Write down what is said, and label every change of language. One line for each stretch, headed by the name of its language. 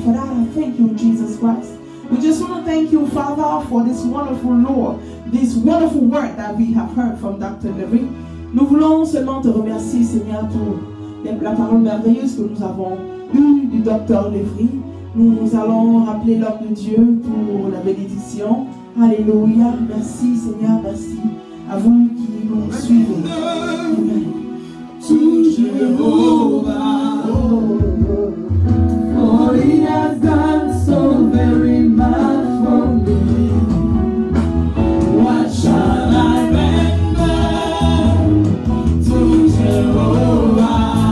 English: For that, I thank you, Jesus Christ. We just want to thank you, Father, for this wonderful Lord, this wonderful word that we have heard from Dr. Levry.
French: Nous voulons seulement te remercier, Seigneur, pour la parole merveilleuse que nous avons eue du Dr. Levry. Nous allons rappeler l'homme de Dieu pour la bénédiction. Alléluia. Merci, Seigneur, merci à vous qui nous suivez. Amen.
English: To Jehovah, for he has done so very much for me. What shall I render to Jehovah?